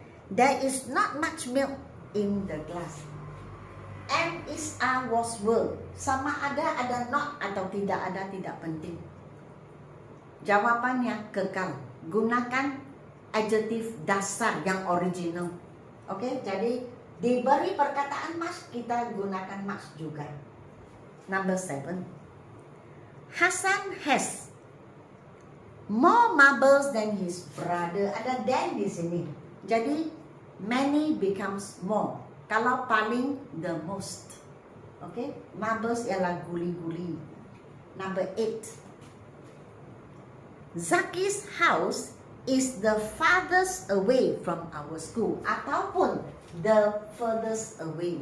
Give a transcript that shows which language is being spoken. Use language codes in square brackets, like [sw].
[en] There is not much milk in the glass. Am, is, are, was, were. [ms] Sama ada not atau tidak ada, tidak penting. Jawapannya kekal. Gunakan adjective dasar yang original. Okay? Jadi diberi perkataan mas, kita gunakan mas juga. Number 7. [en] Hasan has more marbles than his brother. [ms] Ada than di sini. Jadi [en] many becomes more. [ms] Kalau paling, [en] the most. Okay? [ms] Marbles ialah guli-guli. [en] Number 8. Zaki's house is the farthest away from our school. [ms] Ataupun [en] the furthest away.